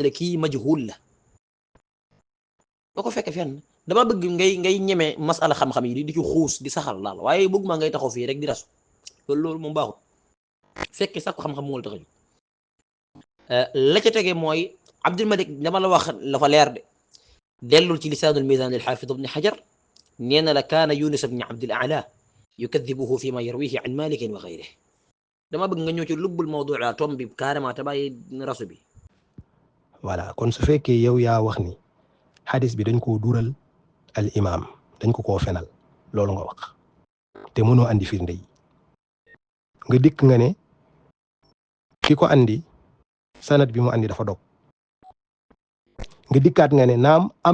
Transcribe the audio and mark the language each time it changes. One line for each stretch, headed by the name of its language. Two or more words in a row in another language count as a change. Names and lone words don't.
Wolof: la kii majhuul la boo ko fekkee fenn dama bëgg ngay ñeme masala xam-xam yi di ci xuus di saxal daal waaye bëgg maa ngay taxaw fii rek di rasu loolu moom baaxul fekkee sax ko xam-xam moo la tax a jóg la ca tege mooy Abdul Malik dama la wax la fa leer de dellul ci lisaanul mizaan
Arabic: للحافظ
Wolof: ibn Hajar
Arabic: نينا لكان يونس بن عبد الأعلى يكذبه فيما يرويه عن مالك وغيره.
Wolof: dama bëgg nga ñëw ci
Arabic: لب الموضوع
Wolof: la tom bi carrément te bàyyi rasu bi. voilà kon su fekkee yow yaa wax ni xadis bi dañ koo dural al imam dañ ko koo fenal loolu nga wax te mënoo andi firnde yi nga dikk nga ne ki ko andi sanad bi mu andi dafa dog nga dikkaat nga ne naam am